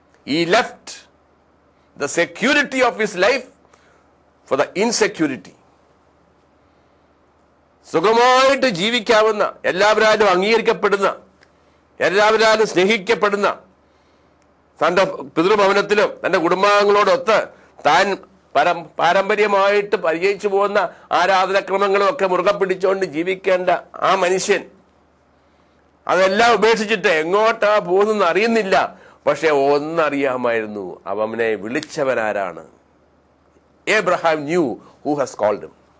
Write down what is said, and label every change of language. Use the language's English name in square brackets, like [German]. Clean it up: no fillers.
[English] He left the security of his life for the insecurity. [Malayalam] സുഖമായിട്ട് ജീവിക്കാവുന്ന, എല്ലാവരും അംഗീകരിക്കപ്പെടുന്ന, എല്ലാവരും സ്നേഹിക്കപ്പെടുന്ന തന്റെ പിതൃഭവനത്തിലും തന്റെ കുടുംബാംഗങ്ങളോടൊത്ത് താൻ പാരമ്പര്യമായിട്ട് പരിചയിച്ചു പോകുന്ന ആരാധനാക്രമങ്ങളും ഒക്കെ മുറുകെ പിടിച്ചുകൊണ്ട് ജീവിക്കേണ്ട ആ മനുഷ്യൻ അതെല്ലാം ഉപേക്ഷിച്ചിട്ട് എങ്ങോട്ടാ പോകുന്നെന്ന് അറിയുന്നില്ല. പക്ഷെ ഒന്നറിയാമായിരുന്നു, അവനെ വിളിച്ചവനാരാണ്. [English] Abraham knew who has called him.